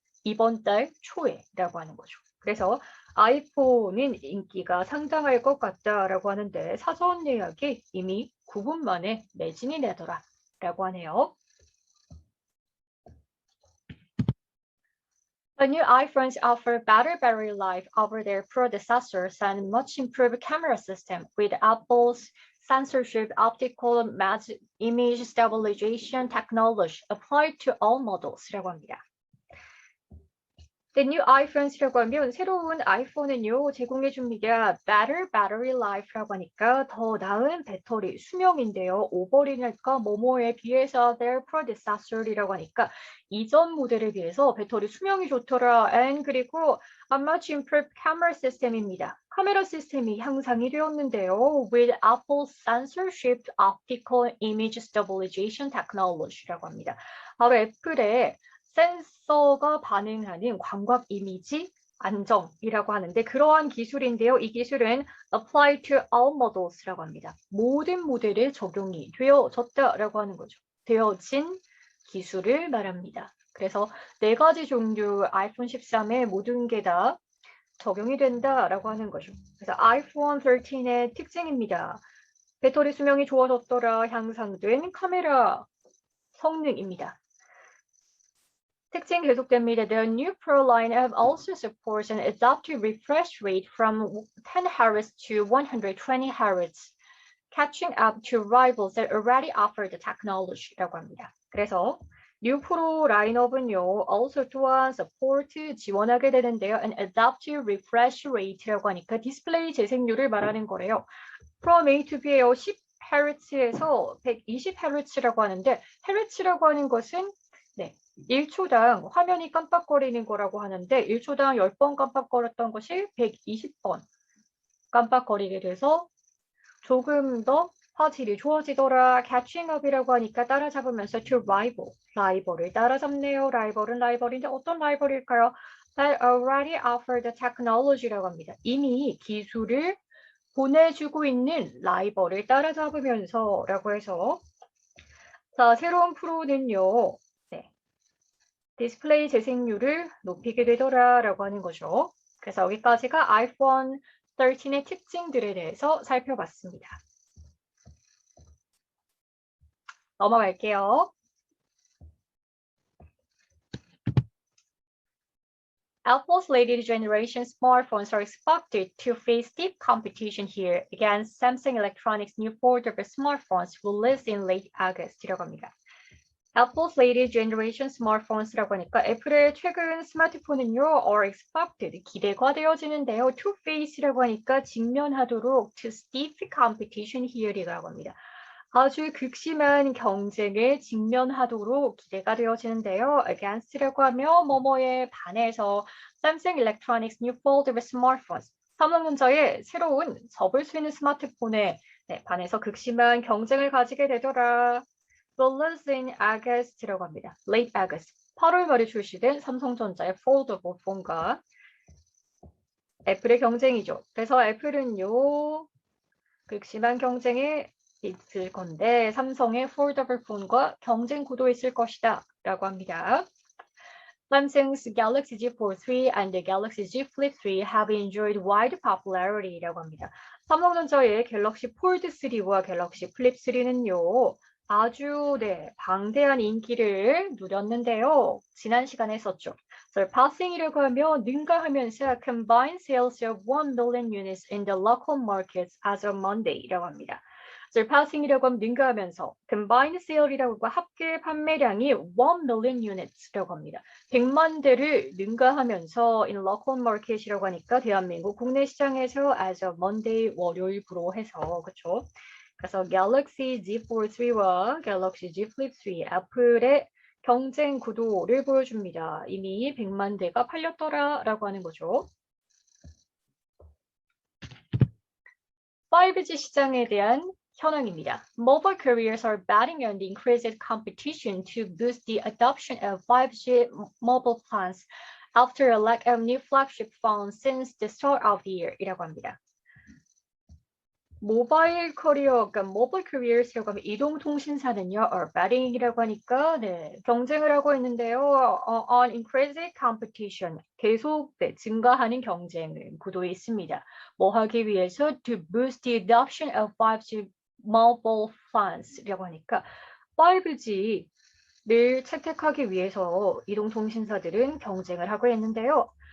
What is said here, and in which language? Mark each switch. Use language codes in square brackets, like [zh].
[ko] 이번 달 초에라고 하는 거죠. 그래서 아이폰은 인기가 상당할 것 같다라고 하는데 사전 예약이 이미 9분 만에 매진이 되더라라고 하네요. [en] The new iPhones offer better battery life over their predecessors and much improved camera system with Apple's censorship optical image stabilization technology applied to all models [ko] 라고 합니다. [en] The new iPhones [ko] 라고 하면 새로운 아이폰은요 제공해 줍니다. [en] Better battery life [ko] 라고 하니까 더 나은 배터리 수명인데요. 오버리니까 뭐뭐에 비해서 [en] their predecessor [ko] 이라고 하니까 이전 모델에 비해서 배터리 수명이 좋더라. [en] And [ko] 그리고 [en] a much improved camera system입니다. [ko] 카메라 시스템이 향상이 되었는데요. [en] With Apple sensor shift optical image stabilization technology [ko] 라고 합니다. 바로 애플의 센서가 반응하는 광각 이미지 안정이라고 하는데 그러한 기술인데요. 이 기술은 [en] apply to all models [ko] 라고 합니다. 모든 모델에 적용이 되어졌다라고 하는 거죠. 되어진 기술을 말합니다. 그래서 네 가지 종류 아이폰 13에 모든 게 다 적용이 된다라고 하는 거죠. 그래서 아이폰 13의 특징입니다. 배터리 수명이 좋아졌더라 향상된 카메라 성능입니다. 특징 계속됩니다. [en] The new Pro lineup also supports an adaptive refresh rate from 10 Hz to 120 Hz, catching up to rivals that already offer the technology [ko] 라고 합니다. 그래서 New Pro 라인업은요, also 또한 support 지원하게 되는데요. [en] An adaptive refresh rate [ko] 라고 하니까 디스플레이 재생률을 말하는 거래요. [en] From A to B예요. [ko] 10Hz에서 120Hz라고 하는데 Hz라고 하는 것은 1초당 화면이 깜빡거리는 거라고 하는데 1초당 10번 깜빡거렸던 것이 120번 깜빡거리게 돼서 조금 더 화질이 좋아지더라. [en] catching up [ko] 이라고 하니까 따라잡으면서 [en] to rival, [ko] 라이벌을 따라잡네요. 라이벌은 라이벌인데 어떤 라이벌일까요? [en] That already offer the technology [ko] 라고 합니다. 이미 기술을 보내주고 있는 라이벌을 따라잡으면서 라고 해서 자, 새로운 프로는요. 디스플레이 재생률을 높이게 되더라라고 하는 거죠. 그래서 여기까지가 아이폰 13의 특징들에 대해서 살펴봤습니다. 넘어갈게요. [en] Apple's latest generation smartphones are expected to face stiff competition here against Samsung Electronics' new foldable smartphones released in late August [ko] 이라고 합니다. [en] Apple's latest generation smartphones [ko] 라고 하니까 애플의 최근 스마트폰은요, [en] are expected, [ko] 기대가 되어지는데요. [en] to face [ko] 라고 하니까 직면하도록 [en] to stiff competition here [ko] 이라고 합니다. 아주 극심한 경쟁에 직면하도록 기대가 되어지는데요. [en] against [ko] 라고 하면 뭐뭐에 반해서 [en] Samsung Electronics new foldable smartphones, [ko] 삼성전자의 새로운 접을 수 있는 스마트폰에 반해서 극심한 경쟁을 가지게 되더라. [en] Released in August [ko] 라고 합니다. [en] Late August, [ko] 8월 말에 출시된 삼성전자의 foldable 폰과 애플의 경쟁이죠. 그래서 애플은요, 극심한 경쟁에 있을 건데 삼성의 foldable 폰과 경쟁 구도에 있을 것이다 라고 합니다. [en] Samsung's Galaxy Z Fold 3 and the Galaxy Z Flip 3 have enjoyed wide popularity [ko] 라고 합니다. 삼성전자의 갤럭시 폴드 3와 갤럭시 플립 3는요. 아주 방대한 인기를 누렸는데요. 지난 시간에 했었죠. [en] Surpassing [ko] 이라고 하면 능가하면서 [en] combined sales of 1 million units in the local markets as of Monday [ko] 라고 합니다. Surpassing이라고 하면 능가하면서 [en] combined sale [ko] 이라고 하고 합계 판매량이 [en] 1 million units [ko] 라고 합니다. 100만 대를 능가하면서 [en] in local market [ko] 이라고 하니까 대한민국 국내 시장에서 [en] as of Monday [ko] 월요일부로 해서 그렇죠. 그래서 Galaxy Z Fold 3와 Galaxy Z Flip 3 애플의 경쟁 구도를 보여줍니다. 이미 100만 대가 팔렸더라라고 하는 거죠. 5G 시장에 대한 현황입니다. [en] Mobile carriers are betting on the increased competition to boost the adoption of 5G mobile plans after a lack of new flagship phones since the start of the year [ko] 이라고 합니다. 모바일 커리어, 그러니까 모바일 커리어스라고 하면 이동통신사는요, betting이라고 하니까 경쟁을 하고 있는데요. [en] On increased competition, [ko] 계속 증가하는 경쟁 구도에 있습니다. 뭐 하기 위해서 [en] to boost the adoption of 5G mobile plans [ko] 라고 하니까 5G를 채택하기 위해서 이동통신사들은 경쟁을 하고 있는데요.